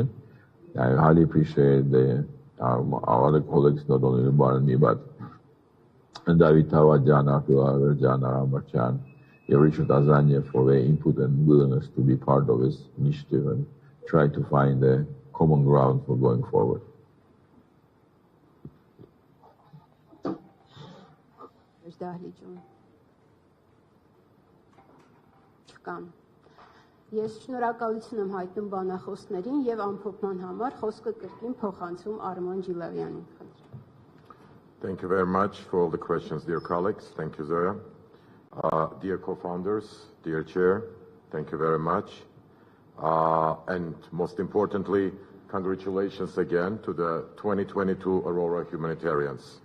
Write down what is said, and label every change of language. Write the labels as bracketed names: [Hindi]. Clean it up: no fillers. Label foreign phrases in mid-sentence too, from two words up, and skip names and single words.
[English] I highly appreciate our other colleagues, not only Nubbar and me, but David Tawadjan, Artur Jan, Aramarchan, Richard Azania for their input and willingness to be part of this initiative and try to find a common ground for going forward. [Armenian] Ես շնորհակալություն եմ հայտնում բանախոսներին եւ ամփոփման համար խոսքը կրկին փոխանցում Արման Ջիլավյանին։ [English] Thank you very much for all the questions, dear colleagues. Thank you, Zoya. Dear co-founders, dear chair, thank you very much. And most importantly, congratulations again to the 2022 Aurora humanitarians.